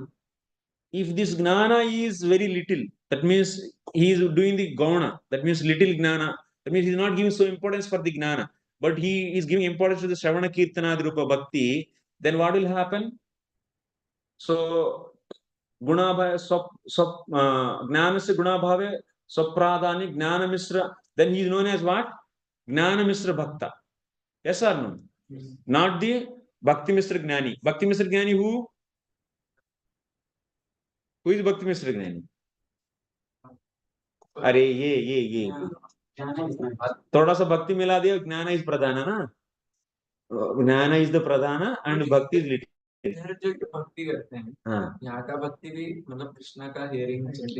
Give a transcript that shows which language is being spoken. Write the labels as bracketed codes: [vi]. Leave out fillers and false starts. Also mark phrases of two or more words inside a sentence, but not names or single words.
[en] If this gnana is very little, that means he is doing the gauna, that means little gnana, that means he is not giving so importance for the gnana, but he is giving importance to the Shravana Kirtana Rupa Bhakti, then what will happen? So [hi] गुणाभाव ज्ञान से गुणाभावे स्वप्राधान्य ज्ञान मिश्र [en] then he is known as what [hi] ज्ञान मिश्र भक्ता [en] yes or no not the bhakti mishra gnani who is bhakti mishra gnani [hi] अरे ये थोड़ा सा भक्ति मिला दिया [en] gyan is pradhan na gyan is the pradhan and bhakti is little [hi] जो भक्ति करते हैं हाँ यहाँ का भक्ति भी मतलब कृष्णा का हियरिंग